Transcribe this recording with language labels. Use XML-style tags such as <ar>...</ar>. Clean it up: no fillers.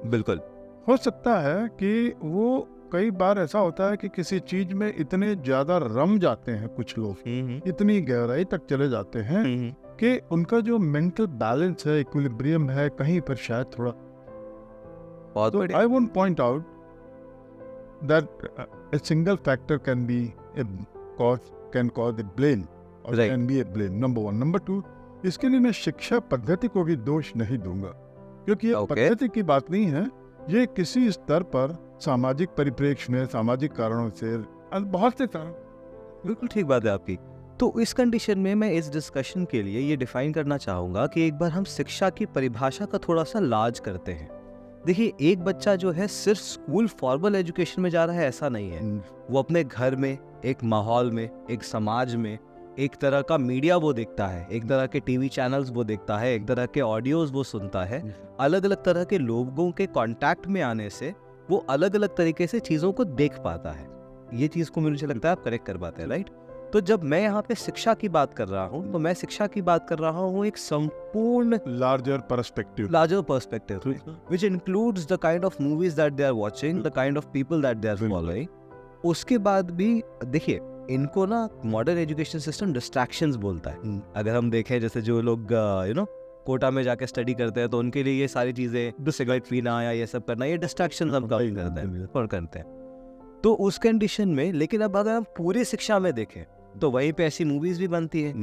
<hi>बिल्कुल हो सकता है कि वो कई बार ऐसा होता है कि किसी चीज में इतने ज्यादा रम जाते हैं कुछ लोग, इतनी गहराई तक चले जाते हैं कि उनका जो मेंटल बैलेंस है, इक्विलिब्रियम है, कहीं पर शायद थोड़ा। बहुत तो बढ़िया</hi> <en>I won't point out that a single factor can be a cause a blame or Right. can be a blame, number one. number two,</en> <hi>इसके लिए मैं शिक्षा पद्धति को भी दोष नहीं दूंगा, क्योंकि ये</hi> <en>Okay.</en> <hi>पद्धति की बात नहीं है। ये किसी स्तर पर सामाजिक परिप्रेक्ष्य में, सामाजिक कारणों से, बहुत से कारण। बिल्कुल ठीक बात है आपकी। तो इस कंडीशन में मैं इस डिस्कशन के लिए ये डिफाइन करना चाहूँगा कि एक बार हम शिक्षा की परिभाषा का थोड़ा सा लाज करते हैं। देखिए, एक बच्चा जो है सिर्फ स्कूल फॉर्मल एजुकेशन में जा रहा है ऐसा नहीं है। वो अपने घर में, एक माहौल में, एक समाज में, एक तरह का मीडिया वो देखता है, एक तरह के टीवी चैनल्स वो देखता है, एक तरह के ऑडियोज वो सुनता है। अलग अलग तरह के लोगों के कांटेक्ट में आने से वो अलग अलग तरीके से चीज़ों को देख पाता है। ये चीज़ को मुझे लगता है आप करेक्ट कर पाते हैं, राइट? तो जब मैं यहाँ पे शिक्षा की बात कर रहा हूँ तो मैं शिक्षा की बात कर रहा हूँ एक संपूर्ण</hi> <en>Larger perspective, larger perspective, which includes the kind of movies that they are watching, the kind of people that they are following.</en> <hi>उसके बाद भी देखिए, इनको ना मॉडर्न एजुकेशन सिस्टम डिस्ट्रैक्शंस बोलता है। अगर हम देखें, जैसे जो लोग कोटा में जाके स्टडी करते हैं तो उनके लिए ये सारी चीजें, सिगरेट पीना या ये सब करना, ये डिस्ट्रैक्शंस हम काफी करते हैं। तो उस कंडीशन में, लेकिन अब अगर हम पूरी शिक्षा में देखें तो वहीं पे ऐसी मूवीज भी बनती है।</hi>